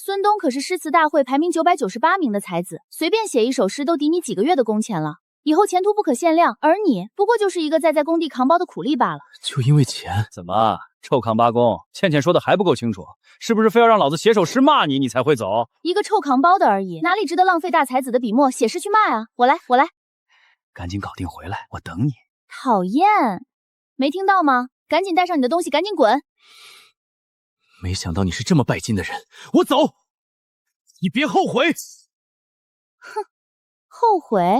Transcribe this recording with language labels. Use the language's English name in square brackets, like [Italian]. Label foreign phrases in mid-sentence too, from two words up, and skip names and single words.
[Chinese] 孫東可是詩詞大會排名998名的才子，隨便寫一首詩都抵你幾個月的工錢了，以後前途不可限量。而你不過就是一個在工地扛包的苦力罷了。就因為錢？怎麼臭扛八公？倩倩說的還不夠清楚，是不是非要讓老子寫首詩罵你，你才會走？一個臭扛包的而已，哪裡值得浪費大才子的筆墨寫詩去罵啊？我來。趕緊搞定回來，我等你。討厭，沒聽到嗎？趕緊帶上你的東西，趕緊滾！沒想到你是這麼拜金的人，我走，你別後悔。哼，後悔？